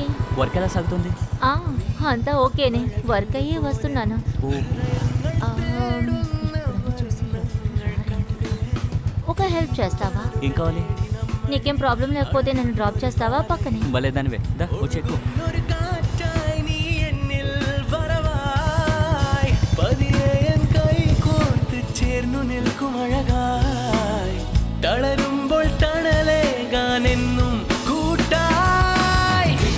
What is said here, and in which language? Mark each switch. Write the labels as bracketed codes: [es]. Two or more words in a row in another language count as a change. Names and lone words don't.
[te] వర్క్ ఎలా సాగుతుంది? అంతా ఓకేనే, వర్క్ అయ్యే వస్తున్నాను. ఒక హెల్ప్ చేస్తావా? ఏం కావాలి? నీకేం ప్రాబ్లం లేకపోతే నన్ను డ్రాప్ చేస్తావా పక్కనే? భలేదానివే దా వచ్చేకు. [ml] ഒരു കാറ്റായി നീ എന്നിൽ വരവായി പതിയേൻ കൈ കോർത്ത് ചേർന്നു നിൽക്കും അഴകായി തളരുമ്പോൾ തണലേകാനെന്നും കൂട്ടായി